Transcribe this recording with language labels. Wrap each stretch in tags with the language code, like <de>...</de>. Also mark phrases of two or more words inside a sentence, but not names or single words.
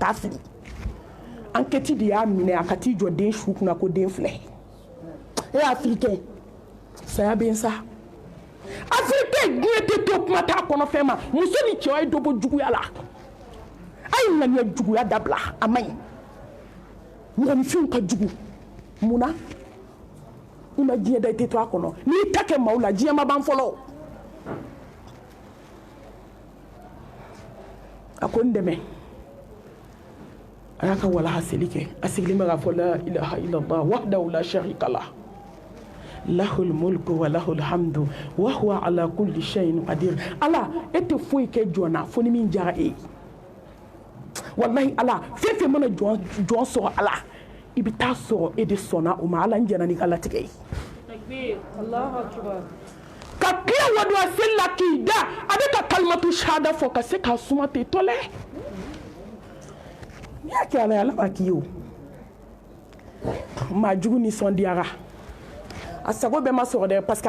<bm>taa fili enquête de y'a minɛ a ka t'i jɔ den su kunna ko den filɛ afirikɛn saya bɛ n sa afirikɛn diɲɛ tɛ to kuma t'a kɔnɔ fɛn ma muso ni cɛ ye dɔ bɔ juguya la a ye ŋaniya juguya dabila a man ɲi mɔgɔninfinw ka jugu munna i ma diɲɛ da i tɛ to a kɔnɔ n'i ta kɛ maaw la diɲɛ ma ban fɔlɔ a ko n dɛmɛ a y'a ka walaha seli kɛ a sigilen bɛ k'a fɔ</bm> <ar>لا إله إلا الله وحده لا شريك له له الملك وله الحمد وهو على كل شيء قدير</ar> <bm>ala e tɛ foyi kɛ jɔn na fo ni min diyara e ye wallahi ala fefe mana jɔn sɔrɔ ala i bɛ taa sɔrɔ e de sɔnna o ma ala n jɛna n'i ka latigɛ ye ka tila waduwa seli la k'i da a bɛ ka</bm> <ar>كلمة الشهادة</ar> <bm>fɔ ka se k'a suma ten tɔlɛ n'i y'a kɛ ala ye ala b'a k'i ye o maa jugu nisɔndiyara a sago bɛɛ ma sɔrɔ dɛ</bm> <fr>parce que</fr>